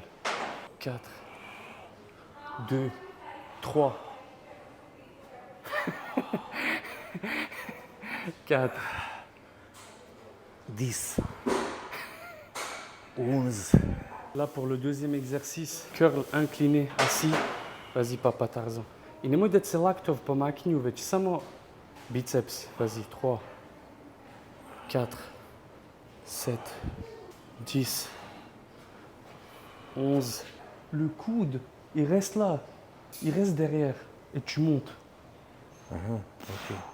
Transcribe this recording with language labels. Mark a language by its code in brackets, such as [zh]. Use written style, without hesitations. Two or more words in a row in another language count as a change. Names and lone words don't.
[fr] 4, 2, 3. 4, 10, 11. Là, pour le deuxième exercice, curl incliné, assis. Vas-y, Papa Tarzan. [sr] I nemoj da se laktov pomaknju, već samo biceps. [fr] Vas-y, 3, 4, 7, 10, 11. Le coude, il reste là. Il reste derrière. Et tu montes. Ok.